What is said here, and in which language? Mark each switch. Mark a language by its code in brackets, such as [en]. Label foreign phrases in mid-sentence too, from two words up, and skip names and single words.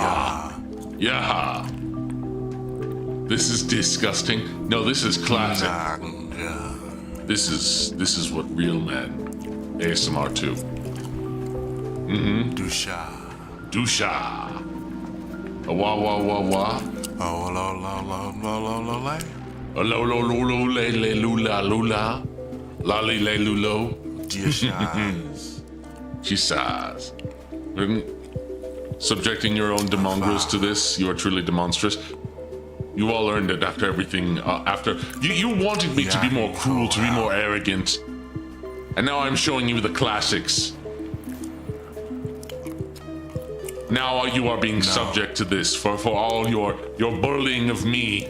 [en] Yeah. This is disgusting. No, this is classic. This is what real men ASMR to. Dusha. Dusha. A wah wah wah wah. Oh, lo, lo, lo, lo, lo, lo, lay. A lo lo lo lo le le lula lula. Lolly le lulo. Diashaz. She says. Subjecting your own demongrels to this, you are truly demonstrous. You all earned it after everything, after... You wanted me to be more cruel, to be more arrogant. And now I'm showing you the classics. Now you are being subject to this for all your bullying of me.